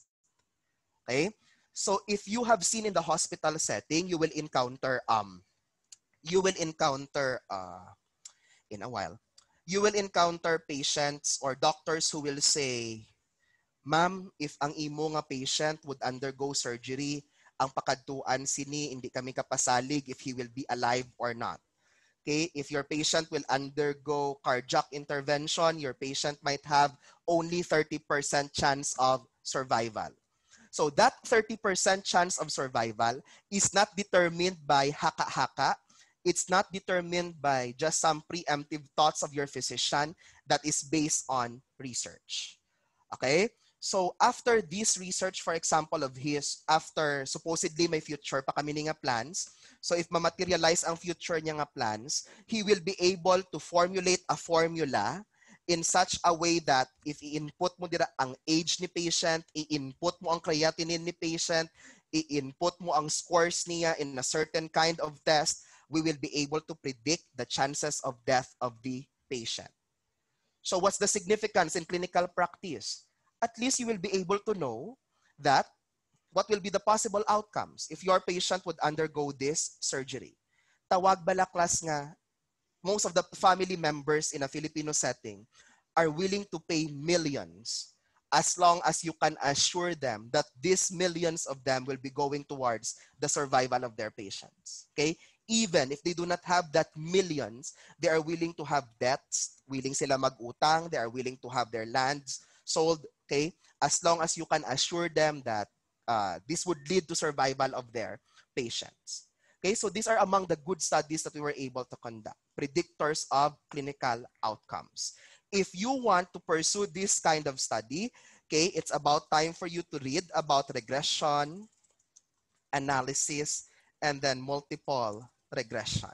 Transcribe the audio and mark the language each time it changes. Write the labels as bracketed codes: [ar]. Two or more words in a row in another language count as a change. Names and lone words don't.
[en] Okay? So if you have seen in the hospital setting, you will encounter in a while, you will encounter patients or doctors who will say, "Ma'am, if [hil] ang imo nga [en] patient would undergo surgery, [hil] ang pakadtuan sini hindi kami kapasalig if [en] he will be alive or not." Okay, if your patient will undergo cardiac intervention, your patient might have only 30% chance of survival. So that 30% chance of survival is not determined by haka-haka. It's not determined by just some preemptive thoughts of your physician that is based on research. Okay? So after this research, for example, of his, after supposedly may future [hil] pa kami nga [en] plans, so if ma-materialize ang future [hil] niya nga [en] plans, he will be able to formulate a formula in such a way that if [hil] i-input mo dira ang [en] age ni patient, [hil] i-input mo ang [en] creatinine ni patient, [hil] i-input mo ang [en] scores niya in a certain kind of test, we will be able to predict the chances of death of the patient. So what's the significance in clinical practice? At least you will be able to know that what will be the possible outcomes if your patient would undergo this surgery. [hil] Tawag balaklas nga, [en] most of the family members in a Filipino setting are willing to pay millions as long as you can assure them that these millions of them will be going towards the survival of their patients. Okay? Even if they do not have that millions, they are willing to have debts, willing [hil] sila mag-utang, [en] they are willing to have their lands sold, okay? As long as you can assure them that this would lead to survival of their patients. Okay, so these are among the good studies that we were able to conduct, predictors of clinical outcomes. If you want to pursue this kind of study, okay, it's about time for you to read about regression, analysis, and then multiple regression.